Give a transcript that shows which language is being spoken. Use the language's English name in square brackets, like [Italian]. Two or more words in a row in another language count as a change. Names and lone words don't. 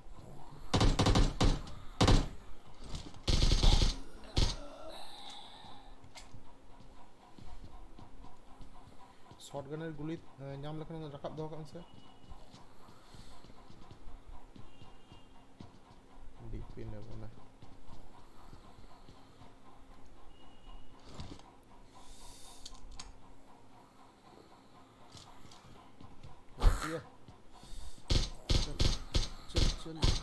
[Bangla] শটগানের গুলি [Santali] ᱧᱟᱢ ᱞᱮᱠᱷᱟᱱ ᱨᱟᱠᱟᱵ ᱫᱚᱦᱚ ᱠᱟᱜ ᱢᱮᱥᱮ [Bangla] ডিপি নেব না চল চল